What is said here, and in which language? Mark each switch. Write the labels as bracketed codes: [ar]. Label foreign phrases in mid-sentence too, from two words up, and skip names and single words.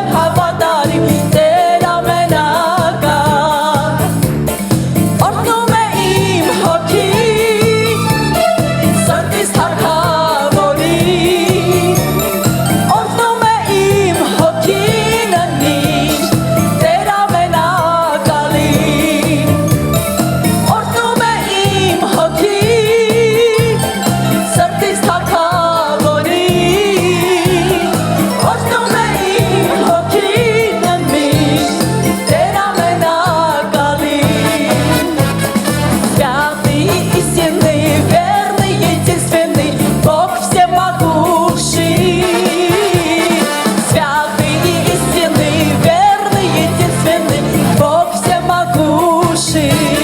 [hy] հավատարիմ Տեր ամենակալ Օրհնում է իմ հոգին Սրտիս թագավորին Օրհնում է իմ հոգին միշտ Տեր ամենակալին Օրհնում է իմ հոգին Սրտիս թագավորին Օրհնում է իմ հոգին միշտ Տեր ամենակալին [ru] Святый, истинный, верный, единственный Бог всемогущий Святый, истинный, верный, единственный Бог всемогущий